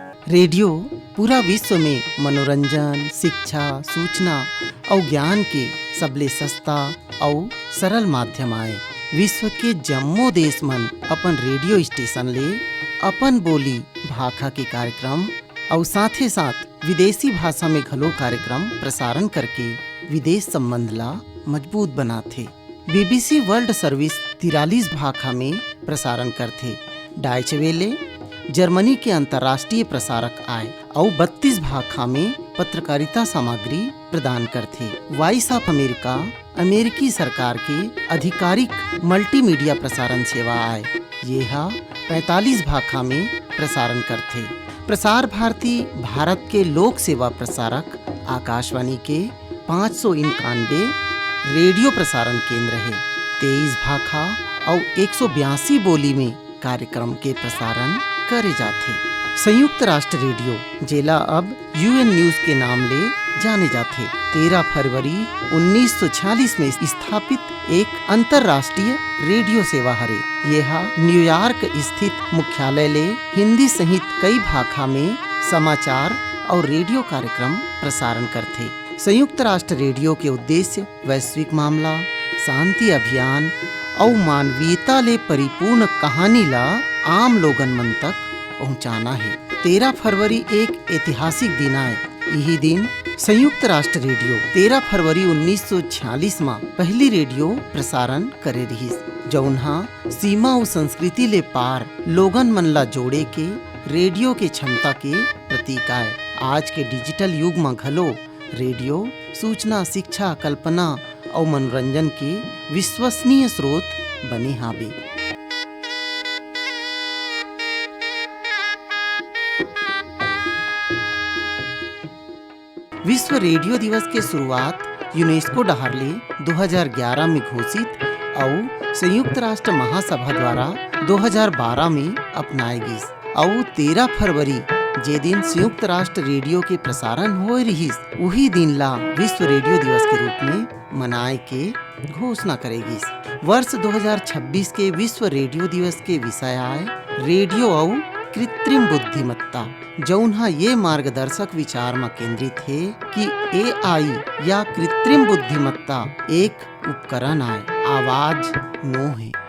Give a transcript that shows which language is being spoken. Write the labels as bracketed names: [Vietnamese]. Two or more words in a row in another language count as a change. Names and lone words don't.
[Chhattisgarhi] रेडियो पूरा विश्व में मनोरंजन, शिक्षा, सूचना और ज्ञान के सबले सस्ता और सरल माध्यम आए। विश्व के जम्मो देश मन अपन रेडियो स्टेशन ले अपन बोली भाखा के कार्यक्रम और साथे साथ विदेशी भाषा में घलो कार्यक्रम प्रसारण करके विदेश संबंध ला मजबूत बनाथे। बीबीसी वर्ल्ड सर्विस 43 भाषा में प्रसारण करथे। डाइचे वेले जर्मनी के अंतर्राष्ट्रीय प्रसारक आए और 32 भाषा में पत्रकारिता सामग्री प्रदान करथे। वॉइस ऑफ अमेरिका अमेरिकी सरकार के आधिकारिक मल्टीमीडिया प्रसारण सेवा आए। यह 45 भाषा में प्रसारण करथे। प्रसार भारती भारत के लोक सेवा प्रसारक आकाशवाणी के 591 रेडियो प्रसारण केंद्र है। 23 भाषा और 182 बोली में कार्यक्रम के प्रसारण करे जाते। संयुक्त राष्ट्र रेडियो जेला अब यूएन न्यूज के नाम ले जाने जाते 13 फरवरी 1946 में स्थापित एक अंतर्राष्ट्रीय रेडियो सेवा हरे। यह न्यूयॉर्क स्थित मुख्यालय ले हिंदी सहित कई भाषा में समाचार और रेडियो कार्यक्रम प्रसारण करते। संयुक्त राष्ट्र रेडियो के उद्देश्य वैश्विक मामला, शांति अभियान और मानवीयता ले परिपूर्ण कहानी ला आम लोगन मन तक पहुंचाना है। 13 फरवरी एक ऐतिहासिक दिन आए। यही दिन संयुक्त राष्ट्र रेडियो 13 फरवरी 1946 में पहली रेडियो प्रसारण करे रहिस, जौनहा सीमा और संस्कृति ले पार लोगन मन ला जोड़े के रेडियो के क्षमता के प्रतीक आए। आज के डिजिटल युग में घलो रेडियो सूचना, शिक्षा, कल्पना और मनोरंजन के विश्वसनीय स्रोत बने हावे। विश्व रेडियो दिवस के शुरुआत यूनेस्को डहारले 2011 में घोषित और संयुक्त राष्ट्र महासभा द्वारा 2012 में अपनाए गई और 13 फरवरी जे दिन संयुक्त राष्ट्र रेडियो के प्रसारण होए रहिस, वही दिन ला विश्व रेडियो दिवस के रूप में मनाए के घोषणा करेगी। वर्ष 2026 के विश्व रेडियो दिवस के विषय आए रेडियो और कृत्रिम बुद्धिमत्ता, जौनहा ये मार्गदर्शक विचार में केंद्रित है कि एआई या कृत्रिम बुद्धिमत्ता एक उपकरण आए, आवाज नो है।